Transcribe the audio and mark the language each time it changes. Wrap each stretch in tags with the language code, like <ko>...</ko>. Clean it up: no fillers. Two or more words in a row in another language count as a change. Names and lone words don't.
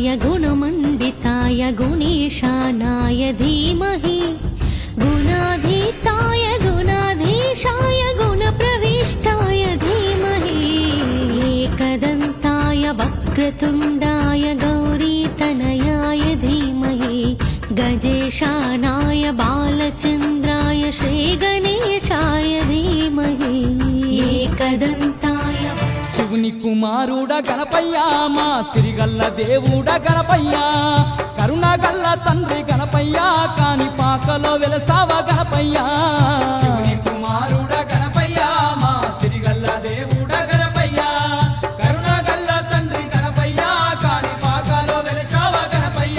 <sa>गुणमण्डिताय गुणेशानाय धीमहि गुणाधीताय गुणाधीशाय गुणप्रविष्टाय धीमहि एकदन्ताय वक्रतुण्डाय गौरीतनयाय धीमहि गजेशानाय बालचन्द्राय श्रीगणेशाय धीमहि एकदन्ताय</sa> <te>శివుని కుమారుడ గణపయ్య మా సిరిగల్ల దేవుడ గణపయ్య కరుణగల్ల తండ్రి గణపయ్య కాని పాకలో వెలసావ గణపయ్య శివుని కుమారుడ గణపయ్య మా సిరిగల్ల దేవుడ గణపయ్య కరుణగల్ల తండ్రి గణపయ్య కాని పాకలో వెలసావ గణపయ్య</te>